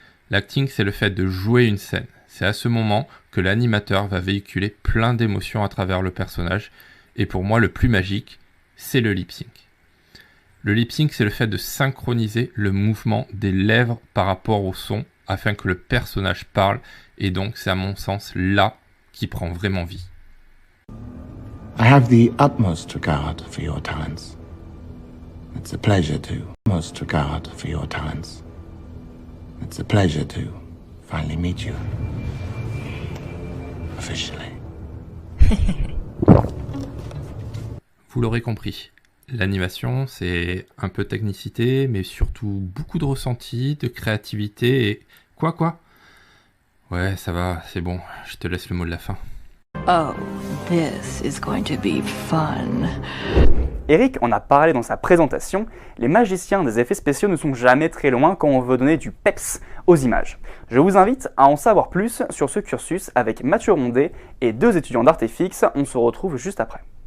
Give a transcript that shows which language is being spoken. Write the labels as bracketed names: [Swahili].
[French] L'acting, c'est le fait de jouer une scène. C'est à ce moment que l'animateur va véhiculer plein d'émotions à travers le personnage, et pour moi le plus magique, c'est le lip sync. Le lip sync, c'est le fait de synchroniser le mouvement des lèvres par rapport au son afin que le personnage parle, et donc c'est à mon sens là qui prend vraiment vie. [English] I have the utmost regard for your talents. It's a pleasure to most regard for your talents. It's a pleasure to finally meet you. Officially. [French] Vous l'aurez compris, l'animation c'est un peu de technicité, mais surtout beaucoup de ressenti, de créativité et... Quoi ? Ouais, ça va, c'est bon, je te laisse le mot de la fin. [English] Oh, this is going to be fun. [French] Eric en a parlé dans sa présentation, les magiciens des effets spéciaux ne sont jamais très loin quand on veut donner du peps aux images. Je vous invite à en savoir plus sur ce cursus avec Mathieu Rondet et 2 étudiants d'ArtFX, on se retrouve juste après.